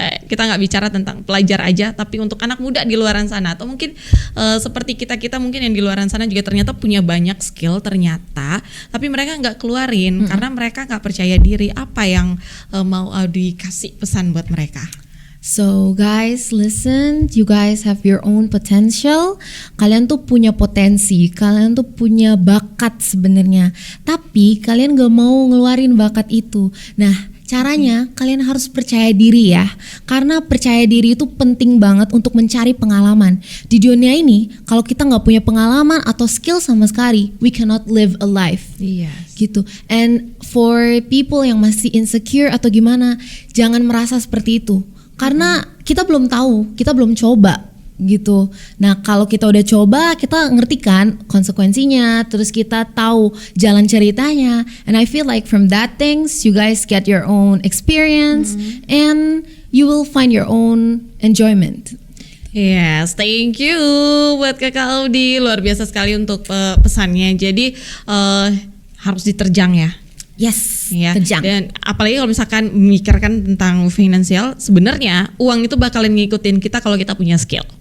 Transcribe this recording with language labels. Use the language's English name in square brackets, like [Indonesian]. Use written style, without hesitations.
[Indonesian] Kita nggak bicara tentang pelajar aja, tapi untuk anak muda di luaran sana atau mungkin seperti kita mungkin yang di luaran sana juga ternyata punya banyak skill ternyata, tapi mereka nggak keluarin karena mereka nggak percaya diri. Apa yang mau Audi kasih pesan buat mereka? [English] So guys, listen, you guys have your own potential. [Indonesian] Kalian tuh punya potensi, kalian tuh punya bakat sebenarnya. Tapi kalian gak mau ngeluarin bakat itu. Nah, caranya kalian harus percaya diri ya. Karena percaya diri itu penting banget untuk mencari pengalaman. Di dunia ini, kalau kita gak punya pengalaman atau skill sama sekali, [English] we cannot live a life. [Indonesian] Iya. Gitu. [English] And for people [Indonesian] yang masih insecure atau gimana, jangan merasa seperti itu. Karena kita belum tahu, kita belum coba gitu. Nah, kalau kita udah coba, kita ngerti kan konsekuensinya, terus kita tahu jalan ceritanya. [English] And I feel like from that things, you guys get your own experience and you will find your own enjoyment. Yes, thank you [Indonesian] buat Kakak Audi, luar biasa sekali untuk pesannya. Jadi harus diterjang ya. [English] Yes, [Indonesian] Ya, terjang. dan apalagi kalau misalkan memikirkan tentang finansial, sebenarnya uang itu bakalan ngikutin kita kalau kita punya skill.